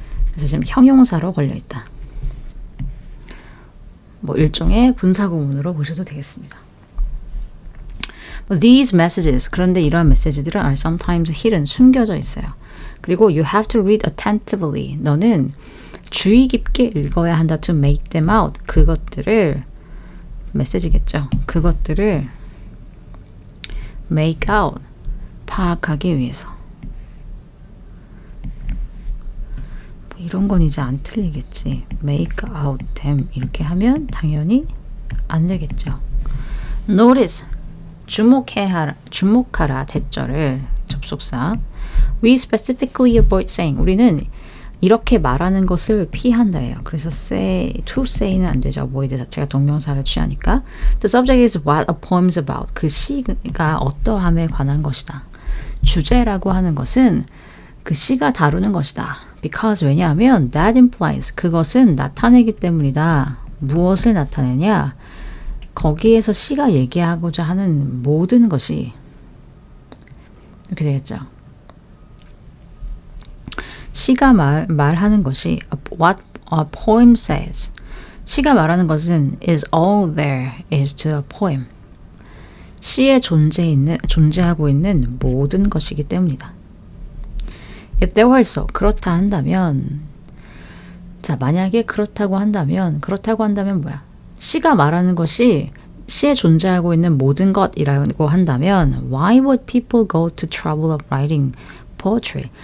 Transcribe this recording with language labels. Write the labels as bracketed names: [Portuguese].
[Korean] 그래서 지금 형용사로 걸려있다. 뭐 일종의 분사구문으로 보셔도 되겠습니다. [English] These messages, [Korean] 그런데 이러한 메시지들은 [English] are sometimes hidden, [Korean] 숨겨져 있어요. 그리고 [English] you have to read attentively. [Korean] 너는 주의 깊게 읽어야 한다. [English] to make them out. [Korean] 그것들을, 메시지겠죠. 그것들을 [English] make out, [Korean] 파악하기 위해서. 이런 건 이제 안 틀리겠지. [English] make out them [Korean] 이렇게 하면 당연히 안 되겠죠. notice, 주목하라 대절을 접속사. [English] we specifically avoid saying, [Korean] 우리는 이렇게 말하는 것을 피한다예요. 그래서 say, to say는 안 되죠. avoid 자체가 동명사를 취하니까. [English] The subject is what a poem is about. [Korean] 그 시가 어떠함에 관한 것이다. 주제라고 하는 것은 그 시가 다루는 것이다. [English] Because, [Korean] 왜냐하면 [English] that implies, [Korean] 그것은 나타내기 때문이다. 무엇을 나타내냐? 거기에서 시가 얘기하고자 하는 모든 것이 이렇게 되겠죠. 시가 말하는 것이 [English] what a poem says. [Korean] 시가 말하는 것은 [English] is all there is to a poem. [Korean] 시에 존재하고 있는 모든 것이기 때문이다. [English] If there were so, [Korean] 그렇다 한다면, 자, 만약에 그렇다고 한다면 뭐야? 시가 말하는 것이 시에 존재하고 있는 모든 것이라고 한다면 [English] Why would people go to trouble of writing poetry?